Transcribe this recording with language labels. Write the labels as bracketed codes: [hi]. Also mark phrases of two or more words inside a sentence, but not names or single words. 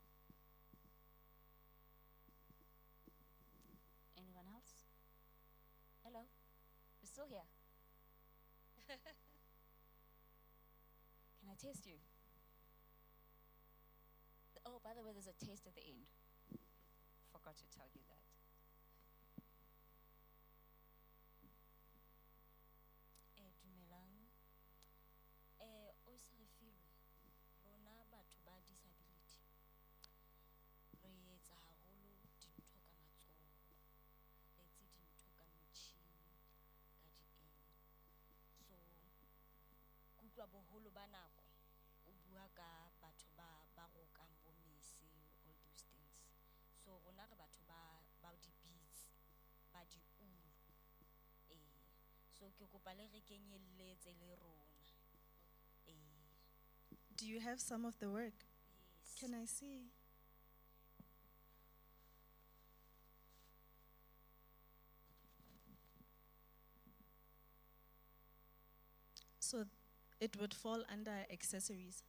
[en] Anyone else? Hello? You're still here? Can I taste you? Oh, by the way, there's a taste at the end. Forgot to tell you that. [st] Dumelang. O se re filwe, rona batho ba disability. Re etsa haholo dintho ka matsoho. Re etse dintho ka metjhini, ka di-eng. So, kutlwa boholo ba nako, o bua ka batho ba rokang bo mese, [en] all those things. [st] So rona re batho ba di-beads, ba di-ulu. So ke kopa le re kenyelletse le rona. [en] Do you have some of the work? Yes. Can I see? So it would fall under accessories.